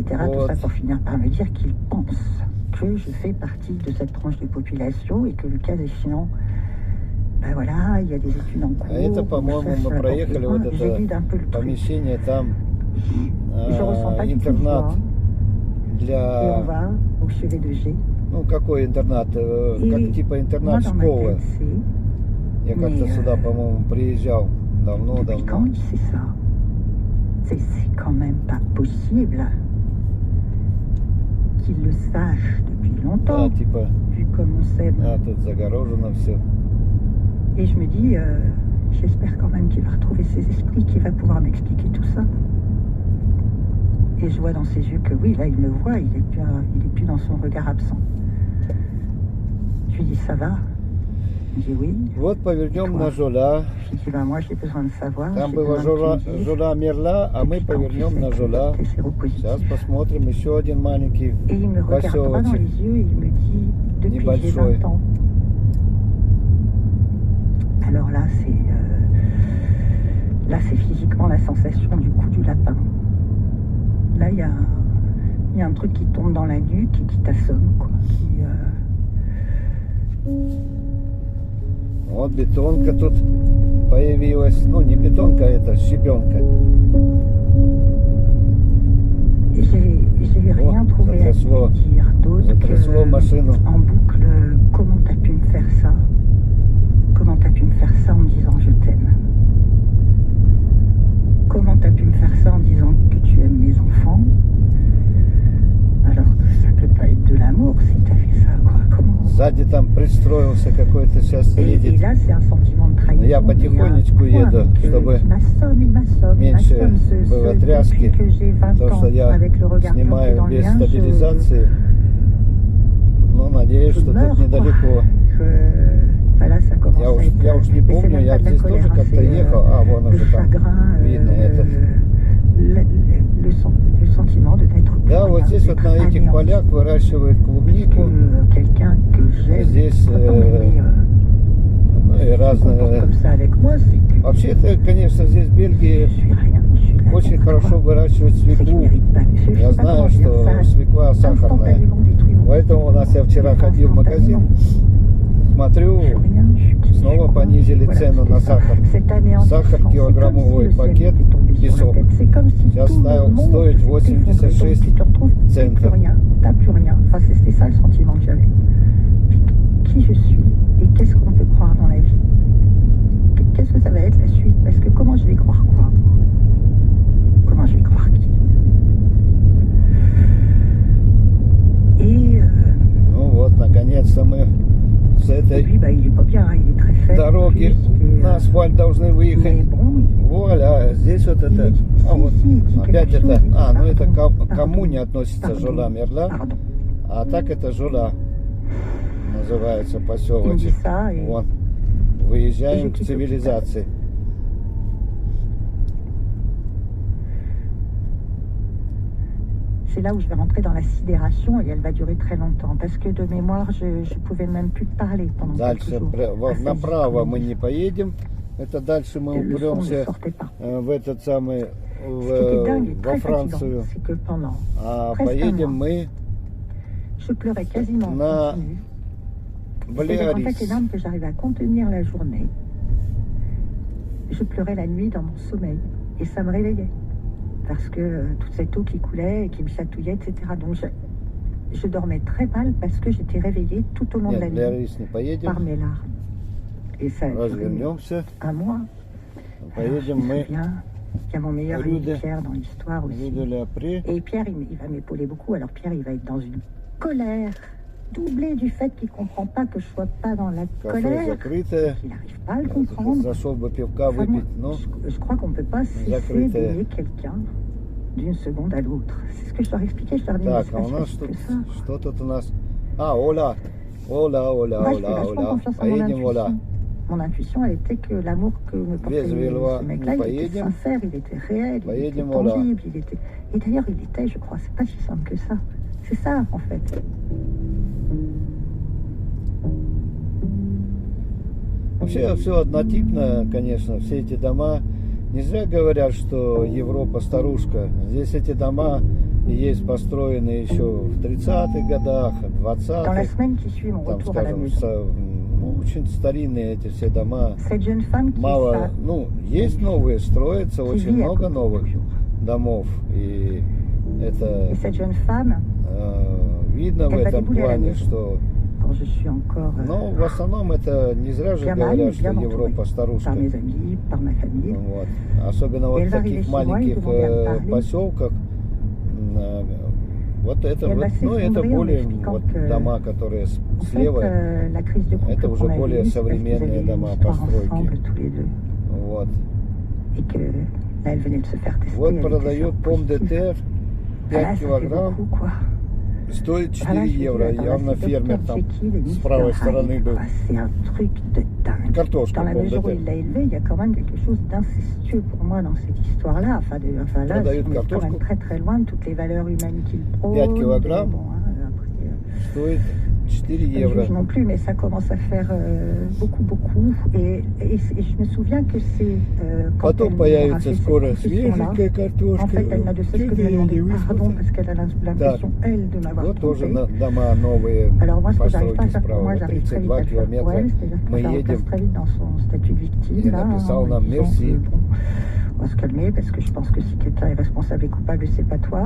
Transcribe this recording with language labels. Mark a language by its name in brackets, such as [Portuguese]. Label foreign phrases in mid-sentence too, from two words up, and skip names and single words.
[French] Tout ça pour finir par me dire qu'il pense que je fais partie de cette tranche de population et que le cas échéant, ben voilà, il y a des études en cours. [Russian] А это, по-моему, мы проехали вот это помещение, там [French] Je ressens pas du tout [Russian] интернат [French] et on [Russian] для... [French] va au chevet de G. [Russian] Ну, какой интернат? Как типа [French] Moi, [Russian] интернат [French] dans ma [Russian] школы. [French] tête, c'est [Russian] Я как-то сюда, по-моему, приезжал [French] depuis [Russian] давно. [French] quand il sait ça? C'est quand même pas possible qu'il le sache depuis longtemps, [Russian] Да, типа, [French] vu comme on s'aime. [Russian] тут загорожено все. [French] Et je me dis, j'espère quand même qu'il va retrouver ses esprits, qu'il va pouvoir m'expliquer tout ça. Et je vois dans ses yeux que oui, là, il me voit, il est plus dans son regard absent. Je lui dis, ça va? Il me dit oui. [Russian] Вот повернем на Жоля. [French] Je lui dis, ben, moi, j'ai besoin de savoir. [Russian] Там [French] j'ai [Russian] была [French] besoin de qu'il me dise. [Russian] Жоля мерла, а мы [French] Depuis quand tu [Russian] повернем [French] sais [Russian] на [French] que [Russian] Жоля. [French] t'es séropositif? [Russian] Сейчас посмотрим еще один маленький [French] Et il me regarde droit dans les [Russian] поселочек. [French] yeux et il me dit, depuis que j'ai [Russian] Небольшой. [French] 20 ans. Alors là, c'est physiquement la sensation du coup du lapin. Là, il y a un truc qui tombe dans la nuque et qui t'assomme, quoi. [Russian] Вот бетонка тут появилась. Ну, не бетонка, это щебенка. [French] Et j'ai rien trouvé à lui [Russian] затрясло. [French] dire d'autre [Russian] Затрясло машину. [French] en boucle. Comment t'as pu me faire ça? Comment t'as pu me faire ça en me disant je t'aime? Comment t'as pu me faire ça en disant que tu aimes mes enfants? Alors que ça peut pas être de l'amour si t'as fait ça, quoi. Comment? [Russian] Сзади там пристроился какой-то, сейчас [French] Et [Russian] едет. [French] là, c'est un sentiment de trahison. [Russian] Я потихонечку [French] Il y a un [Russian] еду, [French] point [Russian] чтобы [French] il m'assomme, [Russian] меньше [French] ce [Russian] было тряски, [French] depuis que j'ai 20 [Russian] потому что [French] ans, [Russian] я [French] avec le regard planté [Russian] снимаю [French] dans le [Russian] без [French] mien, [Russian] стабилизации. Ну, надеюсь, [French] je [Russian] что [French] meurs, [Russian] тут недалеко. [French] Voilà, ça commence [Russian] Я [French] à [Russian] уж, [French] être... [Russian] я уж не [French] mais c'est [Russian] помню, [French] même [Russian] я [French] pas de la [Russian] здесь [French] colère, [Russian] тоже [French] hein, [Russian] как-то [French] c'est, [Russian] ехал. А, вон [French] le [Russian] уже там [French] chagrin, [Russian] видно этот. [French] le sentiment de n'être plus [Russian] Да, вот [French] rien, [Russian] здесь вот [French] d'être [Russian] на этих [French] anéanti. [Russian] полях выращивают клубнику. [French] Quelqu'un que j'aime, [Russian] Здесь [French] autant aimer, [Russian] ну, и [French] se comporte [Russian] разные... [French] comme ça avec moi, c'est que [Russian] Вообще, это, конечно, здесь в Бельгии [French] je suis rien, je suis la [Russian] очень [French] merde, [Russian] хорошо [French] quoi. [Russian] выращивают [French] C'est que je [Russian] свеклу. [French] mérite pas, mais je sais [Russian] Я [French] pas comment [Russian] знаю, [French] dire, [Russian] что [French] ça [Russian] свекла сахарная. [French] instantanément détruit mon [Russian] Поэтому у нас я вчера ходил в магазин, смотрю, снова понизили цену на сахар. Сахар килограммовый пакет, песок. Сейчас стоит 86 центов. [French] T'as plus rien. Enfin, c'était ça le sentiment que j'avais. Qui je suis et qu'est-ce qu'on peut croire dans la vie? Qu'est-ce que ça va être la suite? Parce que comment je vais croire quoi? Comment je vais croire qui? Et [Russian] Ну вот, наконец-то мы с этой [French] lui, bah, il est pas bien, il est très faible. [Russian] дороги на асфальт должны [French] Mais [Russian] выехать. [French] bon, [Russian] Вуаля, здесь вот это... А вот, опять это... А, ну это к кому не относится Жоля Мерла, [French] pardon. [Russian] а так это Жоля называется [French] Il me dit [Russian] поселочек. [French] ça et [Russian] Вон, выезжаем к цивилизации. [French] c'est là où je vais rentrer dans la sidération et elle va durer très longtemps parce que de mémoire je pouvais même plus parler pendant quelques [Russian] Дальше [French] jours. [Russian] вот направо мы не поедем. Это дальше мы [French] Et le son ne [Russian] упремся [French] sortait pas. [Russian] в этот самый [French] Ce qui était dingue et [Russian] во [French] très fatigant, [Russian] Францию. [French] c'est que pendant [Russian] А [French] presque un [Russian] поедем [French] mois, [Russian] мы [French] je pleurais quasiment en [Russian] на [French] continu. C'est-à-dire qu'en fait, les [Russian] Балиарис. [French] larmes que j'arrivais à contenir la journée, je pleurais la nuit dans mon sommeil et ça me réveillait. Parce que toute cette eau qui coulait et qui me chatouillait, etc. Donc je dormais très mal parce que j'étais réveillée tout au long de [Russian] Нет, [French] la nuit [Russian] Балиарис не поедем. [French] par mes larmes. Et ça a duré [Russian] Развернемся. [French] un mois. Alors, je [Russian] Поедем [French] me [Russian] мы [French] souviens, Il y a mon meilleur ami Rue Pierre dans l'histoire aussi. Rue de l'Après. Et Pierre, il va m'épauler beaucoup. Alors Pierre, il va être dans une colère, doublée du fait qu'il ne comprend pas que je ne sois pas dans la [Russian] Кафе [French] colère. [Russian] закрытое. [French] Il n'arrive pas à le comprendre. [Russian] Зашел бы пивка [French] Enfin, moi, [Russian] выпить, но [French] je crois qu'on ne peut pas cesser [Russian] Закрытое. [French] d'aimer quelqu'un d'une seconde à l'autre. C'est ce que je leur expliquais. Je leur dis, mais [Russian] Так, [French] c'est [Russian] а [French] pas [Russian] у нас [French] si [Russian] тут, [French] facile que ça. [Russian] что тут у нас? А, Оля, Оля, Оля, [French] Moi, je fais [Russian] Оля, [French] vachement [Russian] Оля. [French] confiance en mon [Russian] Поедем, Оля. [French] intuition. Mon intuition, elle était que l'amour que me portait [Russian] Без Вильва, [French] ce mec-là, il était [Russian] поедем. [French] sincère, il était réel, il était [Russian] Поедем, Оля. [French] tangible, il était... Et d'ailleurs, il était, je crois, c'est pas si simple que ça. C'est ça, en fait. [Russian] Вообще все однотипно, конечно, все эти дома. Не зря говорят, что Европа старушка. Здесь эти дома есть построены еще в 30-х годах, [French] Dans la [Russian] 20-х. [French] semaine qui suit mon [Russian] Там, [French] retour à la [Russian] скажем, [French] maison, [Russian] очень старинные эти все дома. [French] cette jeune femme qui est [Russian] Мало, [French] ça, [Russian] ну, есть новые, строятся очень [French] vit à [Russian] много [French] côté [Russian] новых [French] toujours. [Russian] домов. И это [French] Et cette jeune femme, [Russian] видно в [French] Elle va [Russian] этом [French] débouler à la [Russian] плане, [French] maison. [Russian] что... [French] quand je suis encore [Russian] Ну, в основном это не зря же [French] bien [Russian] говорят, [French] mariée, [Russian] что [French] bien [Russian] Европа [French] entourée, [Russian] старушка. [French] par mes amis, par ma famille. [Russian] Вот. Особенно вот [French] elle [Russian] в [French] va arriver [Russian] таких [French] chez moi, [Russian] маленьких [French] ils vont bien me parler. [Russian] поселках. Вот это, [French] Elle [Russian] вот, [French] va [Russian] ну, это [French] s'effondrer en [Russian] более [French] m'expliquant [Russian] вот, [French] que, [Russian] дома, которые [French] En fait, [Russian] слева. [French] la crise de couple [Russian] Это уже [French] qu'on a [Russian] более [French] eue, c'est parce qu'ils [Russian] современные [French] avaient une [Russian] дома, [French] histoire [Russian] постройки. [French] ensemble tous les deux. [Russian] Вот. [French] Et que là, elle venait de se faire tester. [Russian] Вот [French] elle était [Russian] продает пом [French] positive. [Russian] ДТ [French] Voilà, [Russian] 5 [French] ça fait [Russian] килограмм. [French] beaucoup, quoi. [Russian] Стоит 4 [French] Voilà, je me dis, [Russian] евро. [French] attends, là, [Russian] Явно [French] c'est [Russian] фермер [French] Dr. [Russian] там [French] Jekyll et [Russian] с [French] Mr. [Russian] правой [French] Hyde, [Russian] стороны был. [French] quoi. C'est un truc de dingue. [Russian] Картошка [French] Dans la [Russian] пом [French] mesure où il [Russian] ДТ. [French] l'a élevé, il y a quand même quelque chose d'incestueux pour moi dans cette histoire-là. Enfin, là, [Russian] Продают [French] on est quand [Russian] картошку. [French] même très très loin de toutes les valeurs humaines qu'il prône. [Russian] 5 килограмм. [French] Bon, hein, après, [Russian] Стоит 4 [French] je [Russian] евро. [French] juge non plus, mais ça commence à faire beaucoup, beaucoup. Et je me souviens que c'est quand [Russian] Потом [French] elle [Russian] появится [French] aura fait cette [Russian] скоро [French] confession-là, [Russian] свеженькая картошка. [French] en fait, elle n'a de cesse que de me demander pardon parce qu'elle a l'impression, elle, de m'avoir [Russian] Вот тоже [French] trompé. [Russian] дома новые, [French] Alors moi, ce que j'arrive pas à [Russian] постройки [French] faire pour moi, [Russian] справа. [French] j'arrive très vite à [Russian] 32 [French] le faire pour [Russian] километра. [French] elle, c'est-à-dire que [Russian] Мы [French] ça replace [Russian] едем. [French] très vite dans son statut de victime. Il là, [Russian] написал [French] en [Russian] нам [French] disant merci. que, bon, on va se calmer parce que je pense que si quelqu'un est responsable et coupable, c'est pas toi.